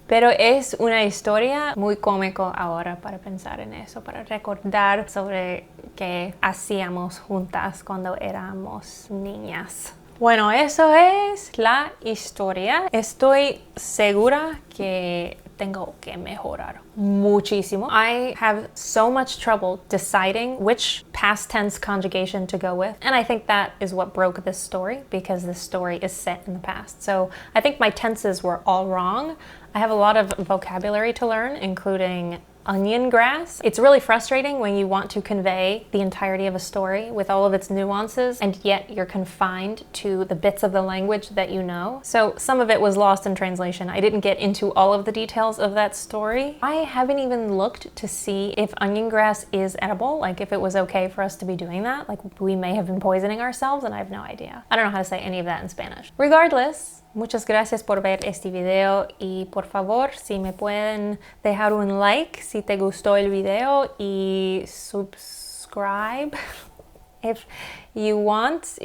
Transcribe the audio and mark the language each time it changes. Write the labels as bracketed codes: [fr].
[es] Pero es una historia muy cómica ahora para pensar en eso, para recordar sobre qué hacíamos juntas cuando éramos niñas. Bueno, eso es la historia. Estoy segura que tengo que mejorar muchísimo. [en] I have so much trouble deciding which past tense conjugation to go with. And I think that is what broke this story, because this story is set in the past. So I think my tenses were all wrong. I have a lot of vocabulary to learn, including onion grass. It's really frustrating when you want to convey the entirety of a story with all of its nuances, and yet you're confined to the bits of the language that you know. So some of it was lost in translation. I didn't get into all of the details of that story. I haven't even looked to see if onion grass is edible, like if it was okay for us to be doing that. Like we may have been poisoning ourselves and I have no idea. I don't know how to say any of that in Spanish. [es] Regardless, muchas gracias por ver este video y por favor, si me pueden dejar un like si te gustó el video y subscribe if you want.